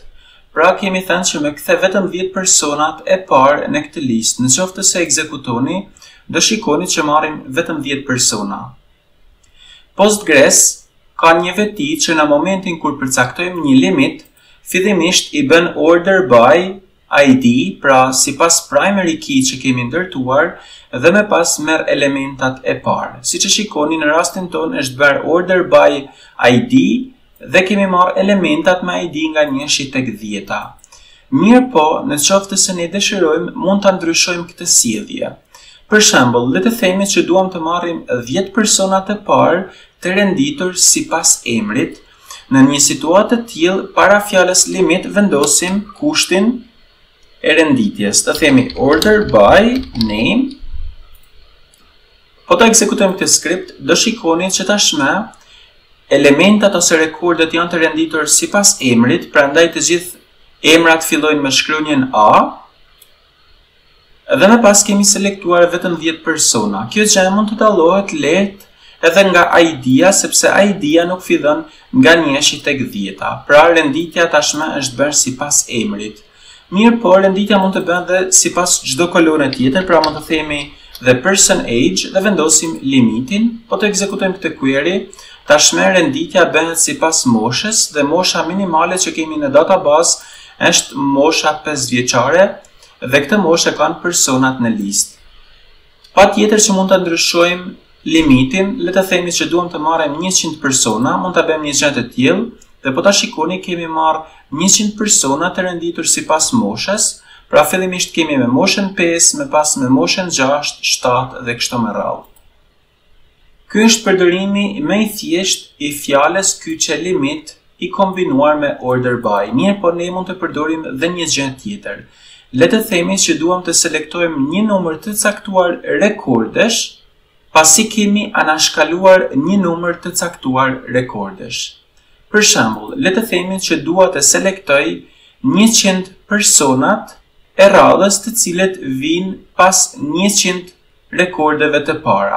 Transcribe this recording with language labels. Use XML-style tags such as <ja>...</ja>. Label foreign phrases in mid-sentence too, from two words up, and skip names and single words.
<sq>Pra kemi thënë që me kthe vetëm 10 personat e parë në këtë listë. Në qoftë se ekzekutoni, do shikoni që marrim vetëm 10 persona. Postgres ka një veti që në momentin kur përcaktojmë një limit, fillimisht I bën</sq> <en>order by ID,</en> <sq>pra sipas</sq> <en>primary key</en> <sq>që kemi ndërtuar, dhe më pas merr elementat e parë. Siç e shikoni në rastin tonë është bërë</sq> <en>order by ID</en> <sq>dhe kemi marrë elementat me ID nga 1 tek 10. Mirë po, në qoftë se ne dëshirojmë, mund ta ndryshojmë këtë sjellje. Për shembull, le të themi që duam të marrim 10 persona të parë të renditur sipas emrit. Në një situatë të tillë, para fjalës limit vendosim kushtin e renditjes. Të themi</sq> <en>order by name.</en> <sq>Po ta ekzekutojmë këtë skript, do shikoni që tashmë elementat ose rekordet janë të renditur sipas emrit, prandaj të gjithë emrat fillojnë me shkronjën A. Dhe më pas kemi selektuar vetëm 10 persona. Kjo gjë mund të dallohet lehtë edhe nga ID-a, sepse ID-a nuk fillon nga 1 tek 10. Pra renditja tashmë është bërë sipas emrit. Mirë po, renditja mund të bëhet dhe sipas çdo kolone tjetër, pra mund të themi</sq> <en>the person age</en> <sq>dhe vendosim limitin, po të ekzekutojmë këtë query, tashmë renditja bëhet sipas moshës dhe mosha minimale që kemi në database është mosha 5 vjeçare. Dhe këtë moshë kanë personat në listë. Patjetër që mund ta ndryshojmë limitin, le të themi që duam të marrim 100 persona, mund ta bëjmë një gjë të tillë, dhe po ta shikoni kemi marrë 100 persona të renditur sipas moshës, pra fillimisht kemi me moshën 5, më pas me moshën 6, 7 dhe kështu me radhë. Ky është përdorimi më I thjeshtë I fjalës kyçe limit I kombinuar me</sq> <en>order by.</en> <sq>Mirë, po ne mund të përdorim dhe një gjë tjetër. Le të themi që duam të selektojmë një numër të caktuar rekordesh, pasi kemi anashkaluar një numër të caktuar rekordesh. Për shembull, le të themi që dua të selektoj 100 personat e radhës të cilët vijnë pas 100 rekordeve të para.</sq>